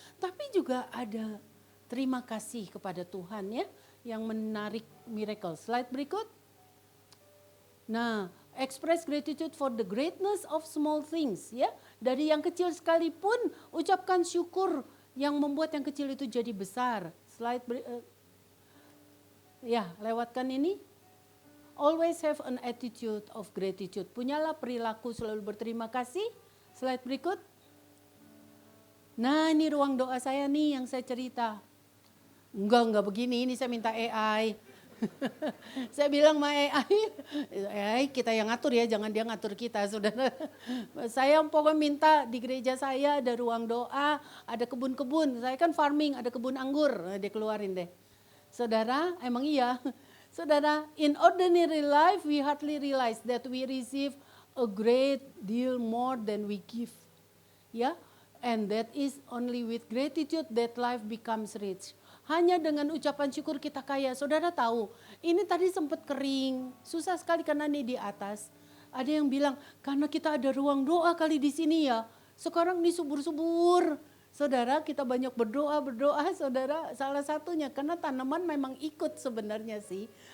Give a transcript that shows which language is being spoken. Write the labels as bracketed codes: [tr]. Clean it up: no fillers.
[id] Tapi juga ada terima kasih kepada Tuhan ya yang menarik miracle. Slide berikut. Nah, [en] express gratitude for the greatness of small things ya. [id] Dari yang kecil sekalipun ucapkan syukur yang membuat yang kecil itu jadi besar. Slide ya, lewatkan ini. [en] Always have an attitude of gratitude. [id] Punyalah perilaku selalu berterima kasih. Slide berikut. Nah, ini ruang doa saya nih yang saya cerita. Enggak begini, ini saya minta AI. Saya bilang sama AI kita yang ngatur ya, jangan dia ngatur kita, saudara. Saya pokoknya minta di gereja saya ada ruang doa, ada kebun-kebun. Saya kan farming, ada kebun anggur, dia keluarin deh. Saudara, emang iya. [en] Saudara, in ordinary life we hardly realize that we receive a great deal more than we give. Ya, and that is only with gratitude that life becomes rich. [id] Hanya dengan ucapan syukur kita kaya. Saudara tahu, ini tadi sempat kering, susah sekali karena ini di atas. Ada yang bilang, karena kita ada ruang doa kali di sini ya. Sekarang ini subur-subur. Saudara, kita banyak berdoa, saudara. Salah satunya karena tanaman memang ikut sebenarnya sih.